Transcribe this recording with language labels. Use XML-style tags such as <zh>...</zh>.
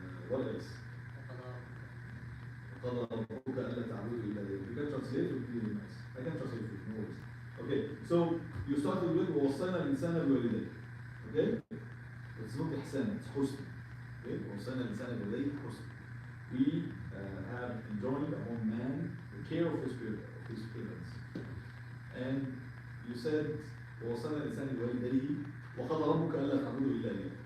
<en>What else?</en> <ar>وقضى ربك ألا تعبدوا إلا إياه</ar> <en>can translate it would be really nice. I can translate it, no worries. Okay, so you started with</en> <ar>ووصينا الإنسان بوالديه.</ar> <en>Okay? It's not إحسان, it's حسن. Okay?</en> <ar>ووصينا الإنسان بوالديه حسن.</ar> <en>We have enjoined upon man the care of his parents. And you said</en> <ar>ووصينا الإنسان بوالديه وقضى ربك ألا تعبدوا إلا إياه.</ar>